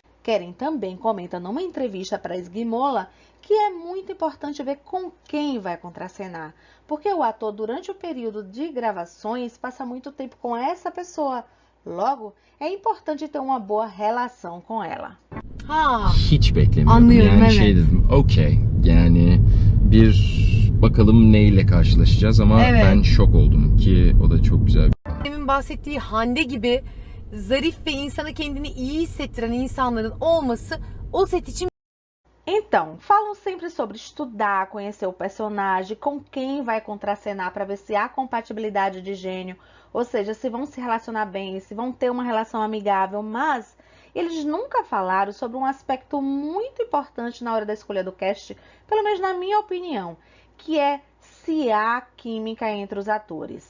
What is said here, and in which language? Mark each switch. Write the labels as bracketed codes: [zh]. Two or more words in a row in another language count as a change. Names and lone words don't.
[pt] Keren também comenta numa entrevista para Esguimola que é muito importante ver com quem vai contracenar, porque o ator durante o período de gravações passa muito tempo com essa pessoa. Logo, é importante ter uma boa relação com ela. [tr] Hiç beklemiyordum. Anlıyorum, Yani evet. şey dedim, okey. Yani bir bakalım neyle karşılaşacağız ama Evet. ben şok oldum ki o da çok güzel. Demin bahsettiği Hande gibi zarif ve insana kendini iyi hissettiren insanların olması o set için [pt] Então, falam sempre sobre estudar, conhecer o personagem, com quem vai contracenar para ver se há compatibilidade de gênio, ou seja, se vão se relacionar bem, se vão ter uma relação amigável, mas eles nunca falaram sobre um aspecto muito importante na hora da escolha do cast, pelo menos na minha opinião, que é se há química entre os atores.